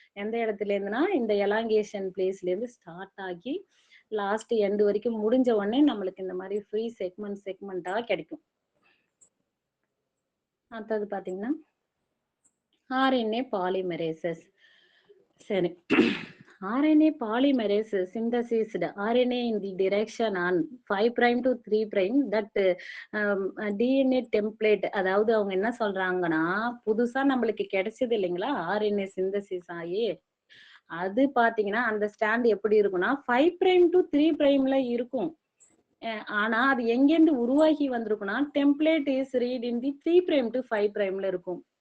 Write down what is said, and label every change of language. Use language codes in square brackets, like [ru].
[ta] எந்த இடத்துல இருந்துன்னா இந்த எலாங்கேஷன் பிளேஸ்ல இருந்து ஸ்டார்ட் ஆகி லாஸ்ட் எண்ட் வரைக்கும் முடிஞ்ச உடனே நம்மளுக்கு இந்த மாதிரி ஃப்ரீ செக்மெண்டா கிடைக்கும். அடுத்தது பாத்தீங்கன்னா ஆர்என்ஏ பாலிமரேசஸ். சரி. [en] RNA polymerase synthesized RNA in the direction on 5 prime to 3 prime that DNA template. [ta] அதாவது அவங்க என்ன சொல்றாங்கன்னா, புதுசா நம்மளுக்கு கிடைச்சது இல்லைங்களா RNA synthesis ஆகி, அது பாத்தீங்கன்னா அந்த ஸ்டாண்ட் எப்படி இருக்கும்னா 5 prime to 3 primeல இருக்கும். ஆனா அது எங்கேருந்து உருவாகி வந்திருக்கும்னா [en] template is read in the 3 prime to 5 prime [ta] ல இருக்கும்.